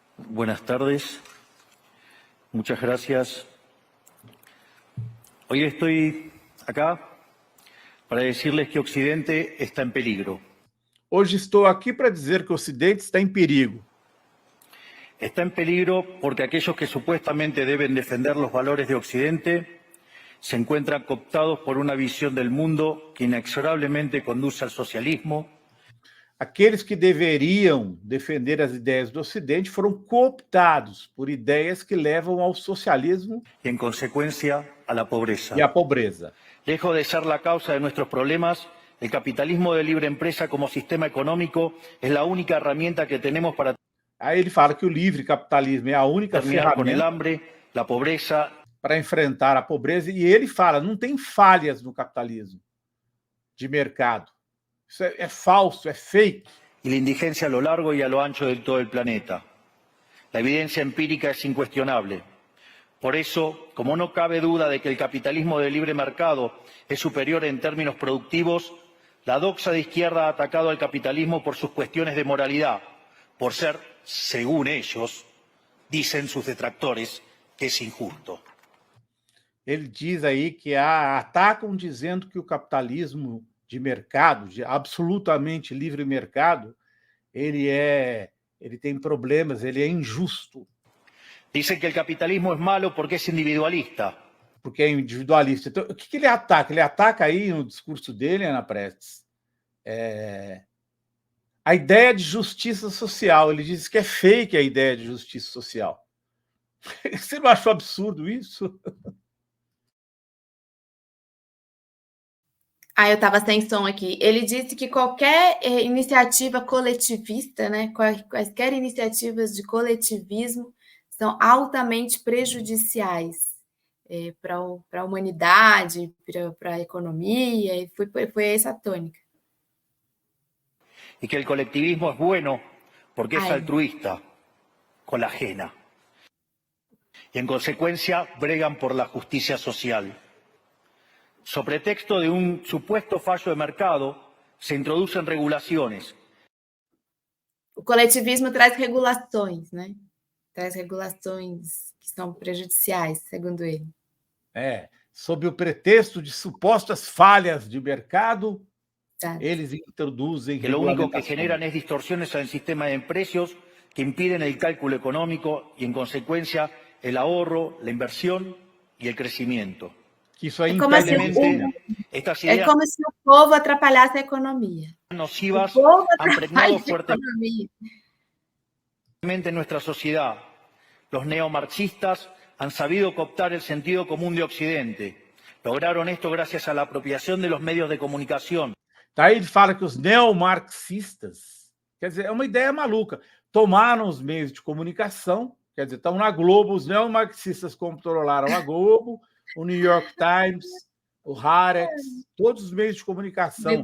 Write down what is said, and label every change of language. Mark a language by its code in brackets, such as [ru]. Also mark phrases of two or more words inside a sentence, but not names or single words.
[es] Buenas tardes. Muchas gracias. Hoy estoy acá para decirles que Occidente está en peligro. [pt] Hoje estou aqui para dizer que o Ocidente está em perigo. [es] Está en peligro porque aquellos que supuestamente deben defender los valores de Occidente se encuentran cooptados por una visión del mundo que inexorablemente conduce al socialismo. [pt] Aqueles que deveriam defender as ideias do Ocidente foram cooptados por ideias que levam ao socialismo [es] Y en consecuencia a la pobreza. [pt] e à pobreza. [es] Lejos de ser la causa de nuestros problemas, el capitalismo de libre empresa como sistema económico es la única herramienta que tenemos para [pt] Aí ele fala que o livre capitalismo é a única [es] terminar con el [pt] ferramenta [es] hambre, la pobreza [pt] para enfrentar a pobreza, e ele fala, não tem falhas no capitalismo de mercado. Isso é falso, é fake. [es] y la indigencia a lo largo y a lo ancho de todo el planeta. La evidencia empírica es incuestionable. Por eso, como no cabe duda de que el capitalismo de libre mercado es superior en términos productivos, la doxa de izquierda ha atacado al capitalismo por sus cuestiones de moralidad, por ser, según ellos, dicen sus detractores, que es injusto. [pt] Ele diz aí que atacam dizendo que o capitalismo de mercado, de absolutamente livre mercado, ele tem problemas, ele é injusto, [es] Dicen que el capitalismo es malo porque es individualista. [pt] porque é individualista. Então, o que ele ataca? Ele ataca aí no discurso dele, Ana Prestes, a ideia de justiça social. Ele diz que é fake a ideia de justiça social. Você não achou absurdo isso? Eu estava sem som aqui. Ele disse que qualquer iniciativa coletivista, né, quaisquer iniciativas de coletivismo são altamente prejudiciais para a humanidade, para a economia, e foi essa a tônica. [es] Y que el colectivismo es bueno porque es altruista, con la ajena. Y en consecuencia bregan por la justicia social. Sobre pretexto de un supuesto fallo de mercado, se introducen regulaciones. [pt] O coletivismo traz regulações, né? Traz regulações que são prejudiciais, segundo ele. Sob o pretexto de supostas falhas de mercado, Exato. eles introduzem [es] Que lo único que [pt] regulamentações. [es] generan es distorsiones en el sistema de precios que impiden el cálculo económico y, en consecuencia, el ahorro, la inversión y el crecimiento. [pt] Que isso aí como se [es] Estas ideas [pt] como se o povo atrapalhasse a economia. [es] nocivas [pt] O povo [es] han [pt] atrapalha [es] pregnado [pt] a economia. [es] fuertemente en nuestra sociedad. Los neomarxistas han sabido cooptar el sentido común de Occidente. Lograron esto gracias a la apropiación de los medios de comunicación. [pt] Daí ele fala que os neomarxistas, quer dizer, é uma ideia maluca, tomaram os meios de comunicação, quer dizer, estão na Globo, os neomarxistas controlaram a Globo, o New York Times, o Haaretz, todos os meios de comunicação,